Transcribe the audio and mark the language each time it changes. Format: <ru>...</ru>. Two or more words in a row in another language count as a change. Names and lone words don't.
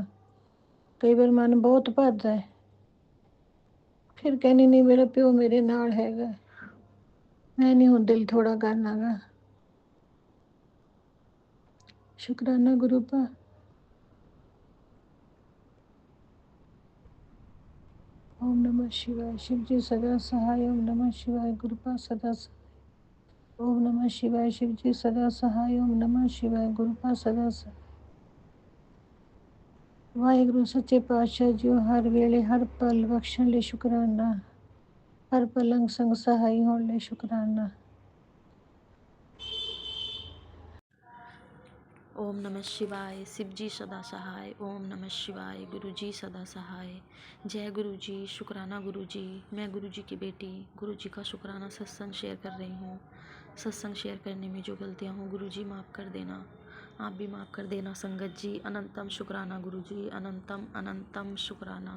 <pa>ਕਈ ਵਾਰ ਮਨ ਬਹੁਤ ਭਰਦਾ ਹੈ, ਫਿਰ ਕਹਿੰਦੀ ਨਹੀਂ ਮੇਰਾ ਪਿਓ ਮੇਰੇ ਨਾਲ ਹੈਗਾ, ਮੈਂ ਨਹੀਂ ਹੁਣ ਦਿਲ ਥੋੜਾ ਕਰਨਾ ਗਾ। ਸ਼ੁਕਰਾਨਾ ਗੁਰੂ ਪਾ।</pa> <sa>ਓਮ ਨਮः शिवाय।</sa> <hi>शिव जी सदा सहाय।</hi> <sa>ओम नमः शिवाय।</sa> <hi>गुरु पा सदा सहाय।</hi> <sa>ओम नमः शिवाय।</sa> <hi>शिव जी सदा सहाय।</hi> <sa>ओम नमः शिवाय।</sa> <hi>गुरु पा सदा सहाय।</hi> <pa>ਵਾਹਿਗੁਰੂ ਸੱਚੇ ਪਾਤਸ਼ਾਹ ਜੀ ਹਰ ਵੇਲੇ ਹਰ ਪਲ ਬਖਸ਼ਣ ਲਈ ਸ਼ੁਕਰਾਨਾ। ਹਰ ਪਲੰਗ ਸੰਗ ਸਹਾਈ ਹੋਣ ਲਈ ਸ਼ੁਕਰਾਨਾ।</pa> <sa>ओम नमः शिवाय,</sa> <hi>शिव जी सदा सहाय।</hi> <sa>ओम नमः शिवाय,</sa> <hi>गुरु जी सदा सहाय। जय गुरु जी, शुक्राना गुरु जी। मैं गुरु जी की बेटी गुरु जी का शुक्राना सत्संग शेयर कर रही हूँ। सत्संग शेयर करने में जो गलतियाँ हों गुरु जी माफ़ कर देना, आप भी माफ़ कर देना। संगत जी अनंतम शुक्राना गुरु जी, अनंतम अनंतम शुक्राना।</hi>